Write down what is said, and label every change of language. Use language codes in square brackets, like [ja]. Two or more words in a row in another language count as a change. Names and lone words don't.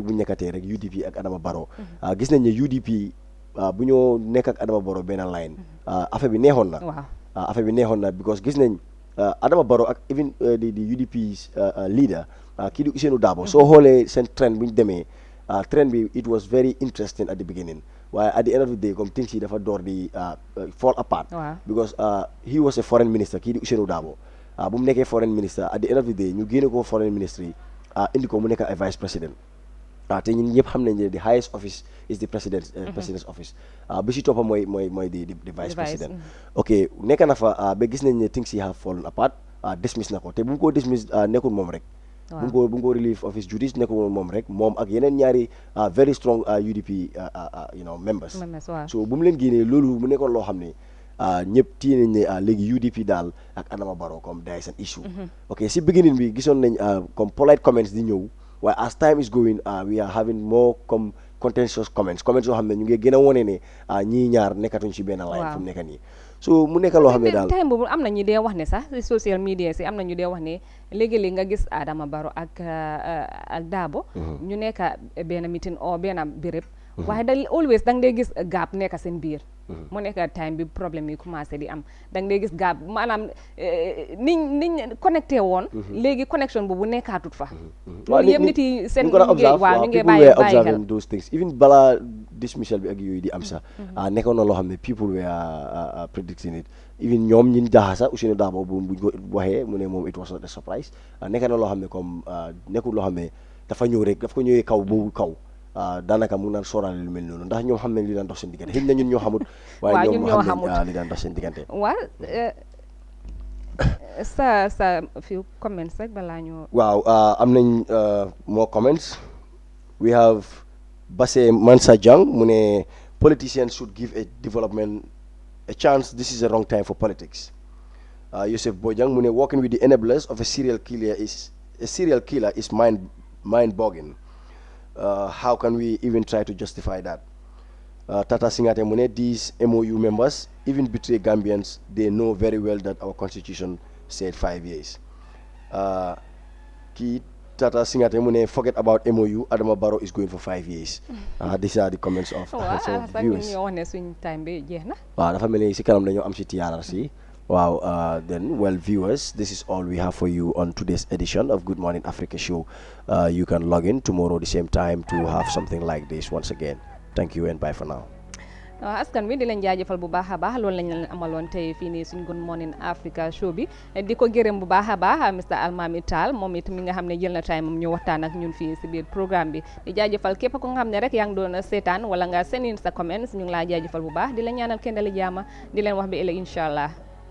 [wo] bu ñu nekkatee rek UDP ak Adama Barrow gis nañ ne UDP bu ñoo nekk ak Adama Barrow benn line affaire bi neexoon na because gis nañ Adama Barrow ak even di UDP's leader kii di Ousainou Darboe soo xoolee seen trend bu ñu demee trend bi [en] it was very interesting at the beginning waaye at the end of the day comme things [wo] yi dafa door di [en] fall apart because he was a foreign minister [wo] kii di Ousainou Darboe bu mu nekkee [en] foreign minister at the end of the day [wo] ñu génne ko [en] foreign ministry [wo] indi ko mu nekk ay [fr] vice président [wo] te ñun ñëpp xam nañ ne [en] the highest office is the president's office [wo] bi si toppa mooy [en] the vice president [wo] ok nekk na fa ba gis nañ ne things yi [en] have fallen apart [wo] dismiss na ko te bu mu ko dismiss nekkul moom rek bu mu ko [en] relieve office duties [wo] nekkul moom rek moom ak yeneen ñaari [en] very strong UDP members [wo] so bu mu leen génnee loolu mu nekkoon loo xam ne ñëpp téye nañ ne léegi UDP daal ak Adama Barrow comme [en] there is an issue. [wo] ok si beginning bi gisoon nañ comme [en] polite comments [wo] di ñëw waaye [en] as time is going we are having more [wo] comme [en] contentious comments [wo] yoo xam ne ñu ngi gën a wone ne ñii ñaar nekkatuñ si benn line fu mu nekk nii so mu nekk loo xam ne daal time boobu am na ñu dee wax ne sax si [en] social media [wo] si am na ñu dee wax ne léegi-léegi nga gis Adama Barrow ak Darboe ñu nekk benn meeting o benn béréb waaye da always da nga dee gis gap nekk seen biir mu nekk time bi problème yi commencé di am da nga dee gis gap maanaam niñ connecté woon léegi connection boobu nekkaatut fa loolu yëpp nit yi seen waaw ñu ngi bàyyi xel [en] those things [wo] even balaa dismissal bi ak yooyu di am sax nekkoon na loo xam ne [en] people were predicting it [wo] even ñoom ñin jaxasa Ousainou Darboe bu buñ ko waxee mu ne moom [en] it was not a surprise [wo] nekk na loo xam ne comme nekkul loo xam ne dafa ñëw rek daf ko ñëwee kaw boobu kaw daanaka mu naan sóoraale lu mel noonu ndax ñoom xam nañ li daan dox seen diggante xëy na ñun ñoo xamut waaye ñoom xam nañ li daan dox seen diggante waaw sa [en] few comments [wo] rek balaa ñoo waaw am nañ [en] more comments we have Basse Mansa Jang [wo] mu ne [en] politicians should give a development a chance. This is a wrong time for politics. Yosef Bojang [wo] mu ne [en] working with the enablers of a serial killer is mind-boggling. How can we even try to justify that? Tata Singate [wo] mu ne [en] these MOU members even betray Gambians. They know very well that our constitution said 5 years. [wo] Kii Tata Singate mu ne [en] forget about MOU. Adama Barrow is going for 5 years. These are the comments of viewers. [wo] Waaw dafa mel ni si kanam dañoo am si TRRC. [en] Wow, then, well, viewers, this is all we have for you on today's edition of Good Morning Africa Show. You can log in tomorrow the same time to have something like this once again. Thank you and bye for now. [wo] askan wi di leen jaajëfal bu baax a baax loolu lañ leen amaloon tey fii nii suñ Good Morning Africa Show bi di ko gërëm bu baax a baax Mr Almami Tall moom it mi nga xam ne jël na time moom ñu waxtaan ak ñun fii si biir programme bi di jaajëfal képp ko nga xam ne rek yaa ngi doon seetaan wala nga send in sa comments ñu ngi laa jaajëfal bu baax di la ñaanal kenn dali jaama di leen wax bi ëllëg [ar] إن شاء الله